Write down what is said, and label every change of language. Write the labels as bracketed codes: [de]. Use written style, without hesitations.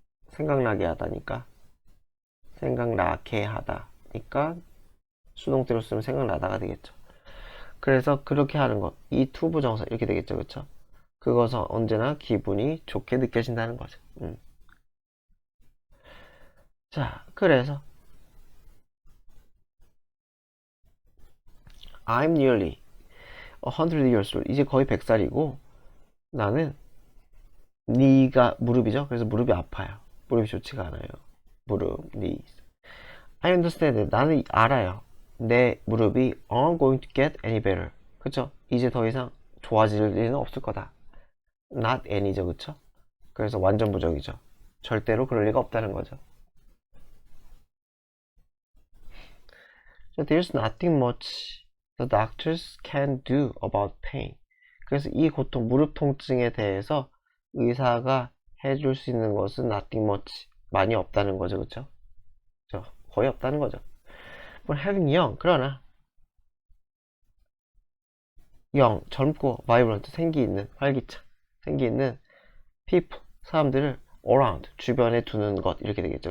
[ko] 생각나게 하다니까. 생각나게 하다니까 수동태로 쓰면 생각나다가 되겠죠. 그래서 그렇게 하는 것. 이 to 부정사 이렇게 되겠죠. 그쵸? 그것은 언제나 기분이 좋게 느껴진다는 거죠. [en] 자, 그래서 I'm nearly 100 years old. [ko] 이제 거의 100살이고 나는 네가 무릎이죠. 그래서 무릎이 아파요. 무릎이 좋지가 않아요. 무릎, knees. I understand. 나는 알아요. [en] 내 무릎이 aren't going to get any better. [ko] 그쵸? 이제 더 이상 좋아질 일은 없을 거다. Not any죠. 그쵸? 그래서 완전 부정이죠. 절대로 그럴 리가 없다는 거죠. [en] So there's nothing much the doctors can do about pain. [ko] 그래서 이 고통, 무릎 통증에 대해서 의사가 해줄 수 있는 것은 nothing much. 많이 없다는 거죠. 그쵸? 거의 없다는 거죠. But having young, 그러나 young, 젊고 vibrant, 생기 있는, 활기차, 생기 있는 people, 사람들을 around, 주변에 두는 것 이렇게 되겠죠.